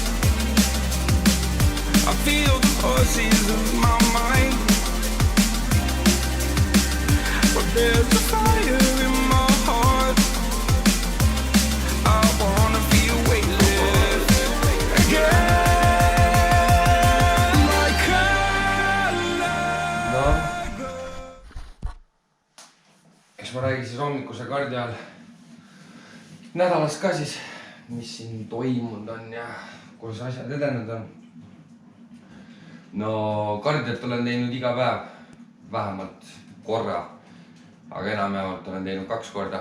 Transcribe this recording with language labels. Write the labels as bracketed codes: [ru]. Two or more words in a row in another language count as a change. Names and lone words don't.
[en] I feel the voices of my mind, but there's a fire in my heart. I wanna be weightless again, like [et] Eks ma räägin siis hommikuse kardi all nädalast ka siis, mis siin toimunud on ja kuidas asjad edenenud on. No kardiat olen teinud iga päev, vähemalt korra, aga enamjaolt olen teinud 2 korda.